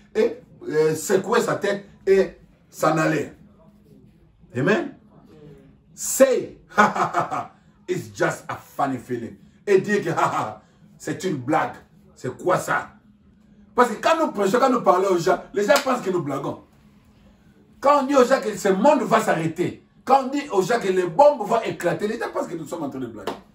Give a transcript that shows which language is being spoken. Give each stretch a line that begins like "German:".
French: Et secouer sa tête et s'en aller. Amen.
English: Say, it's just a funny feeling.
French: Et dire que c'est une blague. C'est quoi ça? Parce que quand nous prêchons, quand nous parlons aux gens, les gens pensent que nous blaguons. Quand on dit aux gens que ce monde va s'arrêter, quand on dit aux gens que les bombes vont éclater, les gens pensent que nous sommes en train de blaguer.